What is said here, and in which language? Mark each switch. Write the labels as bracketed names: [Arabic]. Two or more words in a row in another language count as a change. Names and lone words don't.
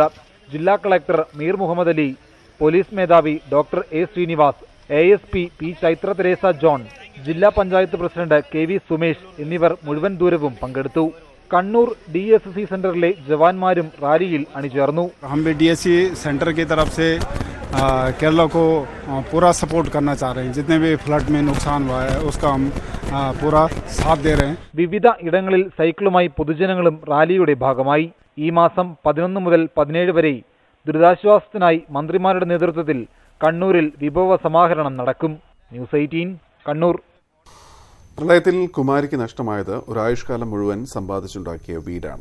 [Malayalam] ജില്ലാ കളക്ടർ മീർ മുഹമ്മദ് അലി, പോലീസ് മേധാവി ഡോക്ടർ എ ശ്രീനിവാസ്, ASP പി ചൈത്ര തെരേസ ജോൺ, ജില്ലാ പഞ്ചായത്ത് പ്രസിഡന്റ് KV സുമേഷ് എന്നിവർ മുഴുവൻ ദൂരവും പങ്കെടുത്തു. കണ്ണൂർ DSC സെന്ററിലെ ജവാന്മാരും റാലിയിൽ അണിചേർന്നു. [Hindi] हम भी DSC सेंटर की तरफ से केरला को पूरा सपोर्ट करना चाह रहे हैं. जितने भी फ्लड में नुकसान हुआ है उसका हम पूरा साथ दे रहे हैं. [Malayalam] വിവിധ ഇടങ്ങളിൽ സൈക്കിളുമായി പൊതുജനങ്ങളും റാലിയുടെ ഭാഗമായി. ഈ മാസം 11 മുതൽ 17 വരെ ദുരിതാശ്വാസത്തിനായി മന്ത്രിമാരുടെ നേതൃത്വത്തിൽ കണ്ണൂരിൽ വിഭവ സമാഹരണം നടക്കും. ന്യൂസ് 18 കണ്ണൂർ. പ്രളയത്തിൽ കുമാരിക്ക് നഷ്ടമായത് ഒരായുഷ്കാലം മുഴുവൻ സമ്പാദിച്ചുണ്ടാക്കിയ വീടാണ്.